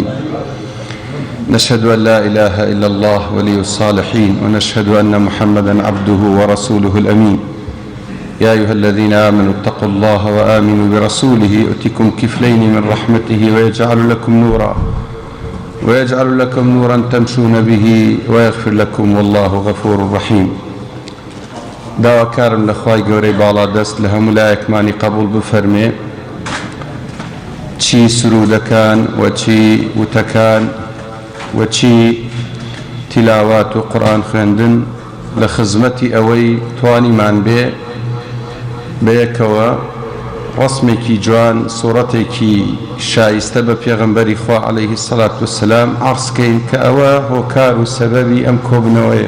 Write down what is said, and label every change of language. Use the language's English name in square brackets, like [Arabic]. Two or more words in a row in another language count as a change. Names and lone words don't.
[Arabic] نشهد أن لا إله إلا الله ولي الصالحين، ونشهد أن محمدا عبده ورسوله الأمين. يا أيها الذين آمنوا اتقوا الله وآمنوا برسوله يؤتكم كفلين من رحمته ويجعل لكم نورا تمشون به ويغفر لكم والله غفور رحيم. [Central Kurdish] داواکارم لەخوای گەورەی باڵا دەست لە هەموو لایەکمانی قبول بفەرمێ، چی سرودەکان و چی وتەکان و چی تیلاوات و قورئان خوێندن لە خزمەتی ئەوەی توانیمان بێ بەیەکەوە ڕسمێکی جوان، سوورەتێکی شایستە بە پێغەمبەری خوا [Arabic] عەلەیهی سەڵات وەسەلام [Central Kurdish] عەرزکەین کە ئەوە هۆکار و سەبەبی ئەم کۆبنەوەیە.